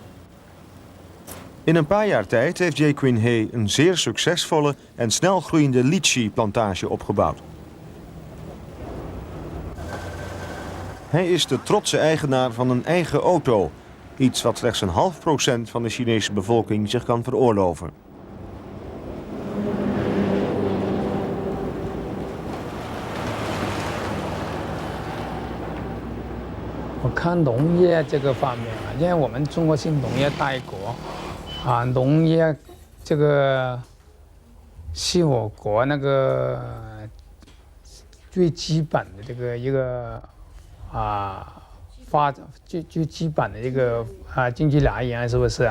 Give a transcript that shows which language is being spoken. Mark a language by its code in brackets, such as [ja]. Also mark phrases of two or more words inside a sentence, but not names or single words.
[nl] In een paar jaar tijd heeft Ye Qin-he een zeer succesvolle en snel groeiende lychee-plantage opgebouwd. Hij is de trotse eigenaar van een eigen auto, iets wat slechts 0,5% van de Chinese bevolking zich kan veroorloven. [zh] 我看农业这个方面啊，因为我们中国是农业大国，啊，农业这个是我国那个最基本的这个一个发展最基本的一个经济来源，是不是？